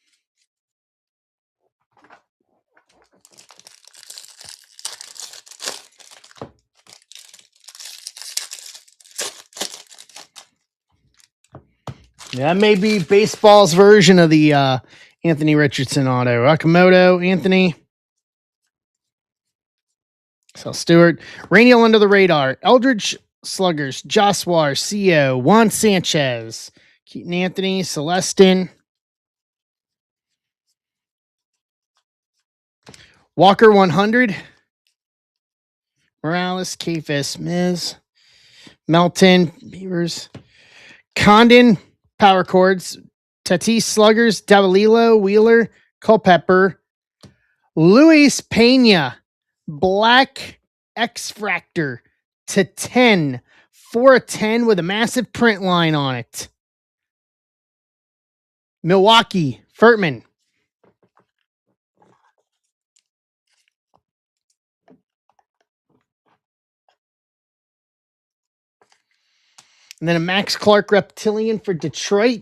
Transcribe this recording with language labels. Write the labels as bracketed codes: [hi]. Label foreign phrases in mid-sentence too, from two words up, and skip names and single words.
[en] That may be baseball's version of the Anthony Richardson auto. Akamoto, Anthony. So Stewart. Rainiel under the radar. Eldridge Sluggers. Joswar, Co. Juan Sanchez. Keaton Anthony. Celestin. Walker 100. Morales, Kafis, Miz. Melton, Beavers. Condon, Power Chords. Tatis, Sluggers. Davalilo, Wheeler. Culpepper. Luis Pena, Black X-Fractor to 10. 4 of 10 with a massive print line on it. Milwaukee, Furtman. And then a Max Clark Reptilian for Detroit.